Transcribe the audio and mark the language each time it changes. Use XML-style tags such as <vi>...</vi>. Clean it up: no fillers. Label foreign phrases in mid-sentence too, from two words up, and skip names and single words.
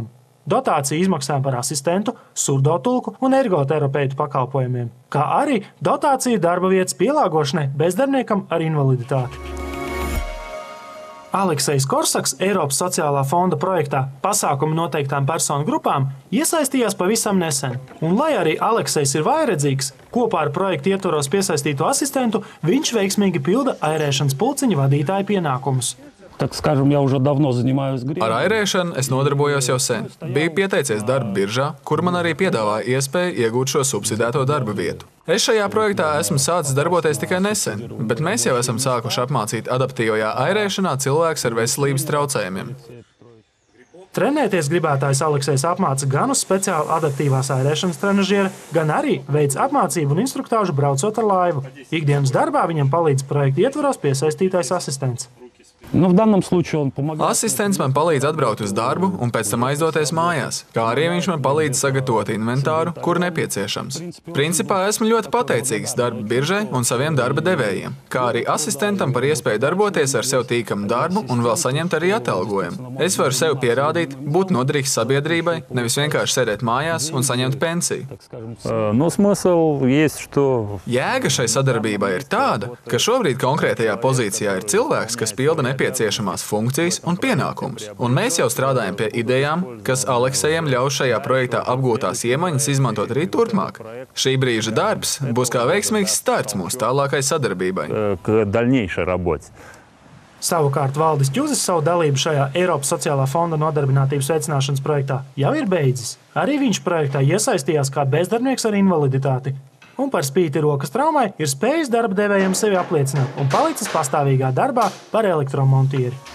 <lv>Dotāciju izmaksām par asistentu, surdotulku un ergoterapeitu pakalpojumiem, kā arī dotāciju darba vietas pielāgošanai bezdarbniekam ar invaliditāti. Aleksejs Korsaks Eiropas sociālā fonda projektā pasākumu noteiktām personu grupām iesaistījās pavisam nesen. Un, lai arī Aleksejs ir vājredzīgs, kopā ar projektu ietvaros piesaistīto asistentu, viņš veiksmīgi pilda airēšanas pulciņa vadītāja pienākumus.</lv> <ru>Так скажем, я уже давно занимаюсь гривней.</ru> <lv>Ar airēšanu es nodarbojos jau sen. Biju pieteicies darba biržā, kur man arī piedāvāja iespēju iegūt šo subsidēto darba vietu. Es šajā projektā esmu sācis darboties tikai nesen, bet mēs jau esam sākuši apmācīt adaptīvajā airēšanā cilvēkus ar veselības traucējumiem. Trenēties gribētājs Aleksejs apmāca gan uz speciāli adaptīvās airēšanas trenažiera, gan arī veic apmācību un instruktāžu braucot ar laivu. Ikdienas darbā viņam palīdz projekta ietvaros piesaistītais asistents.</lv> <ru>Но в данном случае он помогает.</ru> <lv>Asistents man palīdz atbraukt uz darbu un pēc tam aizdoties mājās, kā arī viņš man palīdz sagatavot inventāru, kur nepieciešams. Principā esmu ļoti pateicīgs darba biržai un saviem darba devējiem, kā arī asistentam par iespēju darboties ar sev tīkamu darbu un vēl saņemt arī atalgojumu. Es varu sev pierādīt, būt noderīgs sabiedrībai, nevis vienkārši sēdēt mājās un saņemt pensiju.</lv> <ru>Но смысл есть, что...</ru> <lv>Jēga šai sadarbībai ir tāda, ka šobrīd konkrētajā pozīcijā ir cilvēks, kas pilda nepieciešamās funkcijas un pienākumus. Un mēs jau strādājam pie idejām, kas Aleksejam ļauj šajā projektā apgūtās iemaņas izmantot arī turpmāk. Šī brīža darbs būs kā veiksmīgs starts mūsu tālākai sadarbībai.</lv> <ru>К дальнейшей работе.</ru> <lv>Savukārt Valdis Ķuzis savu dalību šajā Eiropas sociālā fonda nodarbinātības veicināšanas projektā jau ir beidzis. Arī viņš projektā iesaistījās kā bezdarbnieks ar invaliditāti. Un par spīti rokas traumai ir spējis darba devējiem sevi apliecināt un palicis pastāvīgā darbā par elektromontieri.</lv>